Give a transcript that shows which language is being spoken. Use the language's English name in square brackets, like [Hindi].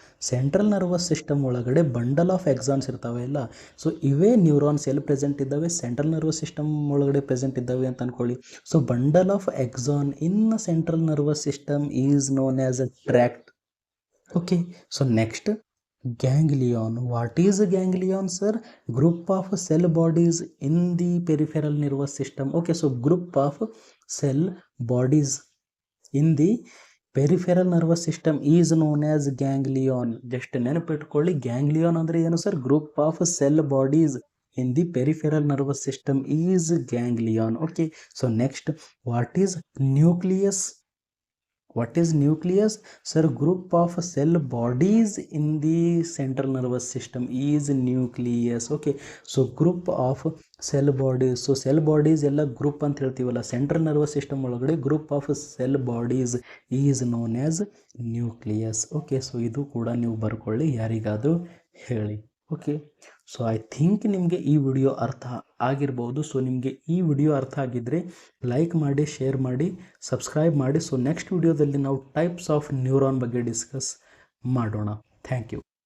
[English] central nervous system [Kannada] ಒಳಗಡೆ [English] bundle of axons [Kannada] ಇರ್ತಾವೆ ಇಲ್ಲ. ಸೊ ಇವೇ ನ್ಯೂರಾನ್ಸ್ ಎಲ್ಲಿ ಪ್ರೆಸೆಂಟ್ ಇದ್ದಾವೆ, ಸೆಂಟ್ರಲ್ ನರ್ವಸ್ ಸಿಸ್ಟಮ್ ಒಳಗಡೆ ಪ್ರೆಸೆಂಟ್ ಇದ್ದಾವೆ ಅಂತ ಅಂದ್ಕೊಳ್ಳಿ. [English] So bundle of axon in central nervous system is known as a tract. Okay, so next ganglion. What is a ganglion, sir? Group of cell bodies in the peripheral nervous system. Okay, so group of cell bodies in the peripheral nervous system is known as ganglion. [Kannada] Just ನೆನಪಿಟ್ಕೊಳ್ಳಿ, ganglion ಅಂದ್ರೆ ಏನು sir? [English] Group of cell bodies in the peripheral nervous system is ganglion. Okay, so next, what is nucleus? What is nucleus? Sir, group of cell bodies in the central nervous system is nucleus. Okay, so group of cell bodies. So cell bodies ಎಲ್ಲ group [Kannada] ಅಂತ ಹೇಳ್ತೀವಲ್ಲ, [English] Central nervous system ಒಳಗಡೆ group of cell bodies is known as nucleus. [Kannada] Okay, so ಇದು ಕೂಡ ನೀವು ಬರ್ಕೊಳ್ಳಿ, ಯಾರಿಗಾದರೂ ಹೇಳಿ. ಓಕೆ, ಸೊ [English] I think [Kannada] ನಿಮಗೆ ಈ ವಿಡಿಯೋ ಅರ್ಥ ಆಗಿರ್ಬೋದು. ಸೊ ನಿಮಗೆ ಈ ವಿಡಿಯೋ ಅರ್ಥ ಆಗಿದ್ದರೆ ಲೈಕ್ ಮಾಡಿ, ಶೇರ್ ಮಾಡಿ, ಸಬ್ಸ್ಕ್ರೈಬ್ ಮಾಡಿ. ಸೊ ನೆಕ್ಸ್ಟ್ ವಿಡಿಯೋದಲ್ಲಿ ನಾವು ಟೈಪ್ಸ್ ಆಫ್ ನ್ಯೂರಾನ್ ಬಗ್ಗೆ ಡಿಸ್ಕಸ್ ಮಾಡೋಣ. [English] Thank you.